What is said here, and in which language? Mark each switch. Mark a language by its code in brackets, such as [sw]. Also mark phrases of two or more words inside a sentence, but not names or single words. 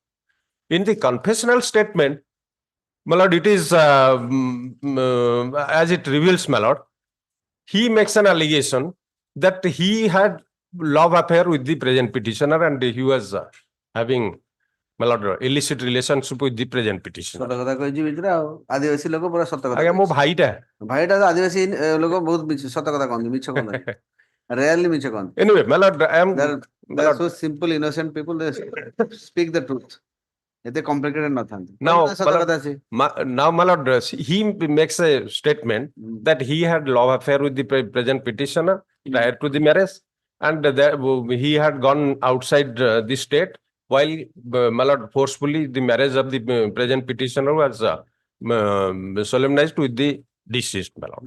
[en] In the confessional statement, my lord, it is, as it reveals, my lord, he makes an allegation that he had love affair with the present petitioner and he was having, my lord, illicit relationship with the present petitioner. [or] ସତ କଥା କହିଛି ଭିତରେ ଆଉ ଆଦିବାସୀ ଲୋକ ପୁରା ସତ କଥା ଆଜ୍ଞା ମୋ ଭାଇଟା ଭାଇଟା ତ ଆଦିବାସୀ ଲୋକ ବହୁତ ସତ କଥା କହନ୍ତି ମିଛ କହନ୍ତି ରେୟାରଲି ମିଛ କହନ୍ତି [en] anyway, my lord, I am, they are so simple innocent people they speak the truth [or] ଏତେ complicated ନଥାନ୍ତି [en] now, [or] ସତ କଥା ଅଛି [en] now, my lord, he makes a statement that he had love affair with the present petitioner prior to the marriage, and that he had gone outside the state while, my lord, forcefully the marriage of the present petitioner was solemnized with the deceased, my lord.